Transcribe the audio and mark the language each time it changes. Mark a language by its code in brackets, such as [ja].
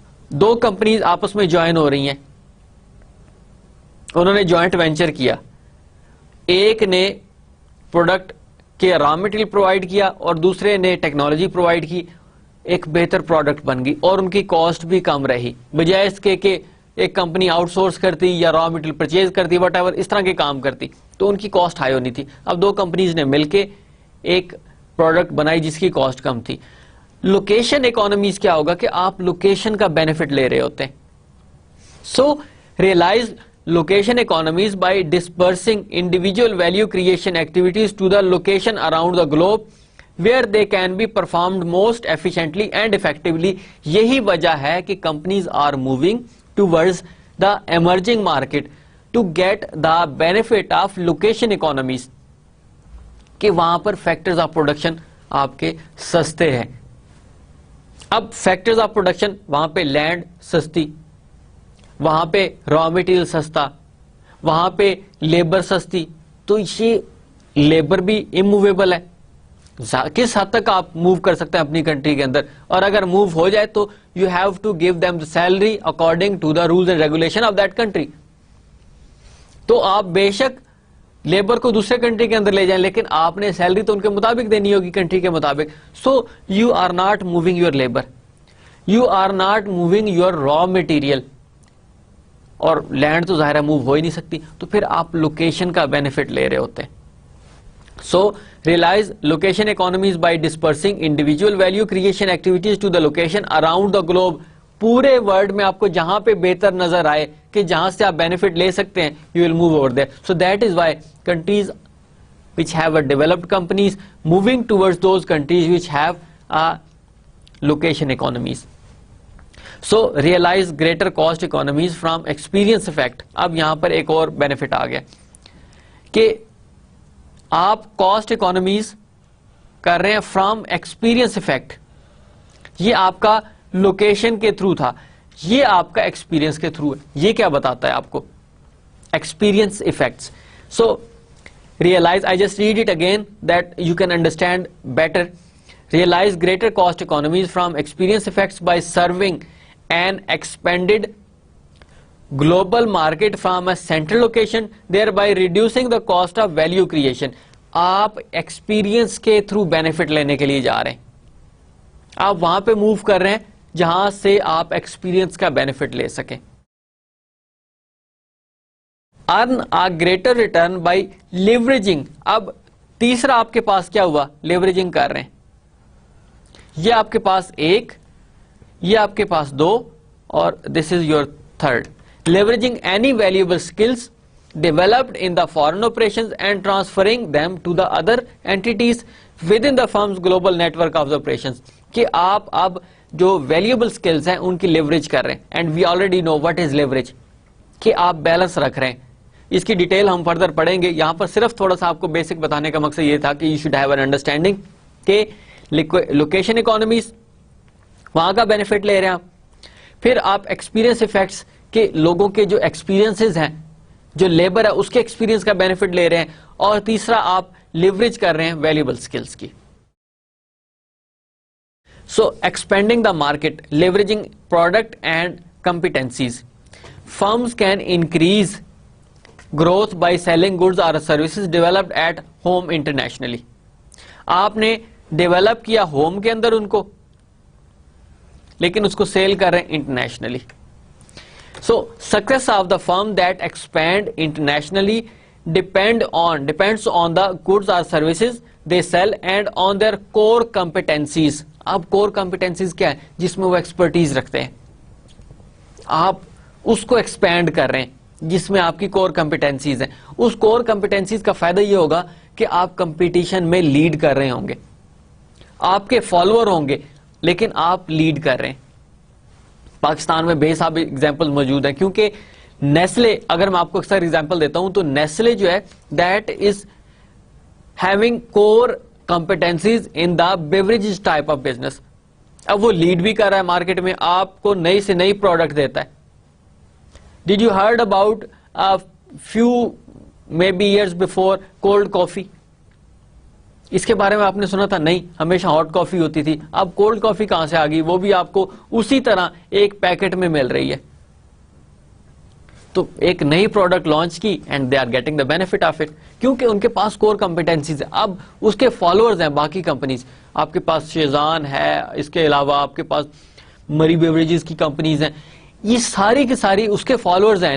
[ur] دو companies آپس میں join ہو رہی ہیں, انہوں نے جوائنٹ وینچر کیا, ایک نے پروڈکٹ کے را مٹیریل پرووائڈ کیا اور دوسرے نے ٹیکنالوجی پرووائڈ کی, ایک بہتر پروڈکٹ بن گئی اور ان کی کاسٹ بھی کم رہی, بجائے اس کے کہ ایک کمپنی آؤٹ سورس کرتی یا را مٹیریل پرچیز کرتی [en] whatever [ur] اس طرح کے کام کرتی تو ان کی کاسٹ ہائی ہونی تھی. اب دو کمپنیز نے مل کے ایک پروڈکٹ بنائی جس کی کاسٹ کم تھی. لوکیشن اکانومیز کیا ہوگا کہ آپ لوکیشن کا بینیفٹ لے رہے ہوتے ہیں. [en] So realize location economies by dispersing individual value creation activities to the location around the globe where they can be performed most efficiently and effectively. [ur] یہی وجہ ہے کہ [en] companies are moving towards the emerging market to get the benefit of location economies, [ur] کہ وہاں پر [en] factors of production [ur] آپ کے سستے ہیں. اب factors of production وہاں پہ لینڈ سستی, وہاں پہ را مٹیریل سستا, وہاں پہ لیبر سستی, تو یہ لیبر بھی اموویبل ہے. کس حد تک آپ موو کر سکتے ہیں اپنی کنٹری کے اندر, اور اگر موو ہو جائے تو [en] You have to give them salary according to the rules and regulation of that country. [ur] تو آپ بے شک لیبر کو دوسرے کنٹری کے اندر لے جائیں لیکن آپ نے سیلری تو ان کے مطابق دینی ہوگی, کنٹری کے مطابق. [en] so you are not moving your labour, you are not moving your raw material, [ur] اور لینڈ تو ظاہر ہے موو ہو ہی نہیں سکتی, تو پھر آپ لوکیشن کا بینیفٹ لے رہے ہوتے ہیں. [en] So realize location economies by dispersing individual value creation activities to the location around the globe. [ur] پورے ورلڈ میں آپ کو جہاں پہ بہتر نظر آئے کہ جہاں سے آپ بینیفٹ لے سکتے ہیں, [en] You will move over there. So that is why countries which have a developed companies moving towards those countries which have a location economies. So realize greater cost economies from experience effect. [ur] اب یہاں پر ایک اور benefit آ گیا کہ آپ cost economies کر رہے ہیں [en] From experience effect. [ur] یہ آپ کا لوکیشن کے تھرو تھا, یہ آپ کا ایکسپیرئنس کے تھرو ہے. یہ کیا بتاتا ہے آپ کو؟ Experience effects. [en] So realize, I just read it again that you can understand better. Realize greater cost economies from experience effects by serving an expanded global market from a central location, thereby reducing the cost of value creation. [ur] آپ experience کے through benefit لینے کے لیے جا رہے ہیں, آپ وہاں پہ موو کر رہے ہیں جہاں سے آپ ایکسپیرئنس کا بینیفٹ لے سکیں. [en] earn a greater return by leveraging. [ur] اب تیسرا آپ کے پاس کیا ہوا؟ لیوریجنگ کر رہے ہیں. یہ آپ کے پاس ایک, یہ آپ کے پاس دو, اور [en] This is your third. Leveraging any valuable skills developed in the foreign operations and transferring them to the other entities within the firm's global network of the operations. [ur] کہ آپ اب جو ویلیوبل اسکلس ہیں ان کی لیوریج کر رہے ہیں. [en] and we already know what is leverage, [ur] کہ آپ بیلنس رکھ رہے ہیں. اس کی ڈیٹیل ہم فردر پڑھیں گے. یہاں پر صرف تھوڑا سا آپ کو بیسک بتانے کا مقصد یہ تھا کہ [en] you should have an understanding [ur] کہ لوکیشن اکانومیز وہاں کا بینیفٹ لے رہے ہیں آپ. پھر آپ ایکسپیرئنس افیکٹس کے لوگوں کے جو ایکسپیرئنسز ہیں, جو لیبر ہے اس کے ایکسپیرئنس کا بینیفٹ لے رہے ہیں. اور تیسرا آپ لیوریج کر رہے ہیں ویلیوبل اسکلس کی. [en] So expanding the market, leveraging product and competencies. Firms can increase growth by selling goods or services developed at home internationally. [ur] آپ نے ڈیولپ کیا ہوم کے اندر ان کو, لیکن اس کو سیل کر رہے ہیں internationally. [en] So success of the firm that expand internationally depends on the goods or services they sell and on their core competencies. [ur] اب core competencies کیا ہے؟ جس میں وہ ایکسپرٹیز رکھتے ہیں, آپ اس کو ایکسپینڈ کر رہے ہیں جس میں آپ کی کور کمپیٹنسیز ہیں. اس کور کمپیٹنسیز کا فائدہ یہ ہوگا کہ آپ کمپٹیشن میں لیڈ کر رہے ہوں گے, آپ کے فالوور ہوں گے لیکن آپ لیڈ کر رہے ہیں. پاکستان میں بے حساب ایگزامپل موجود ہیں, کیونکہ نیسلے, اگر میں آپ کو اکثر ایگزامپل دیتا ہوں تو نیسلے جو ہے [en] That is having core competencies in the beverages type of business. [ur] اب وہ لیڈ بھی کر رہا ہے مارکیٹ میں, آپ کو نئی سے نئی پروڈکٹ دیتا ہے. [en] Did you heard about a few maybe years before cold coffee? [ur] اس کے بارے میں آپ نے سنا تھا؟ نہیں، ہمیشہ ہاٹ کافی ہوتی تھی. اب کولڈ کافی کہاں سے آ گئی؟ وہ بھی آپ کو اسی طرح ایک پیکٹ میں مل رہی ہے. تو ایک نئی پروڈکٹ لانچ کی [en] and they are getting the benefit of it, [ur] کیونکہ ان کے پاس کور کمپیٹنسیز ہیں. اب اس کے فالوورز ہیں باقی کمپنیز. آپ کے پاس شیزان ہے، اس کے علاوہ آپ کے پاس مری بیوریجز کی کمپنیز ہیں، یہ ساری کی ساری اس کے فالوورز ہیں.